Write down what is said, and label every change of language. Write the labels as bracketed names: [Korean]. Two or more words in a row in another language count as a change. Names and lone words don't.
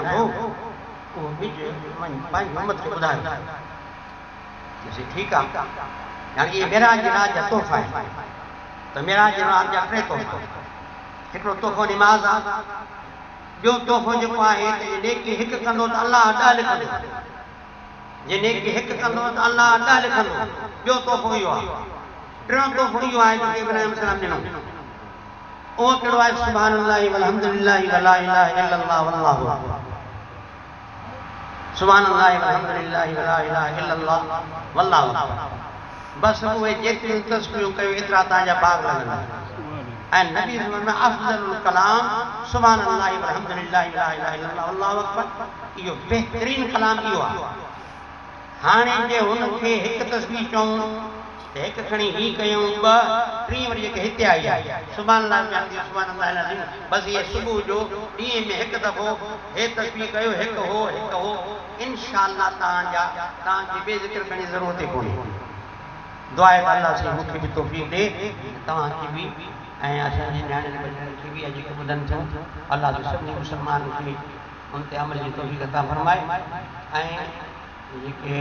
[Sindhi] थो उहो ॿिज पंहिंजी उम्मत खे ॿुधायो चई ठीकु आहे हाणे इहे मेराज जे रात जा तोहफ़ा आहिनि त मेराज जे रात जा 3 तोहफ़ा हिकिड़ो तोहफ़ो निमाज़ आहे ॿियो तोहफ़ो जेको आहे त नेकी हिकु कंदो त अलाह 10 लिखंदो जे नेकी हिकु कंदो त अलाह 10 लिखंदो ॿियो तोहफ़ो इहो आहे टियों तोहफ़ो इहो आहे जो इब्राहिम अलैहिस्सलाम ॾिनो उहो कहिड़ो आहे [Arabic] سبحان الله والحمد لله ولا إله إلا الله والله أكبر سبحان الله والحمد لله ولا إله إلا الله والله أكبر [Sindhi] बस उहे जेतिरियूं तस्बीहूं कयो एतिरा तव्हांजा बाग लॻंदा ऐं नबी में [Arabic] أفضل الكلام سبحان الله والحمد لله ولا إله إلا الله والله أكبر [Sindhi] इहो बहितरीन कलाम इहो आहे हाणे जे हुनखे हिकु तस्बीह चऊं त हिकु खणी ही कयूं ॿ टीं वरी जेके हिते आई आहे [Arabic] سبحان الله سبحان الله العظيم [Sindhi] बसि इहे सुबुह जो ॾींहं में हिकु दफ़ो हे तस्बीह कयो हिकु हो इंशाअल्लाह तव्हांजी बेज़िक्र करण जी ज़रूरत ई कोन्हे दुआ आहे अल्लाह साईं मूंखे बि तौफ़ीक़ ॾे तव्हांखे बि ऐं असांजे नियाणियुनि ॿारनि खे बि जेके ॿुधनि थियूं अल्लाह जो सभिनी मुस्लमाननि खे उन ते अमल जी तौफ़ीक़ अता फ़रमाए ऐं जेके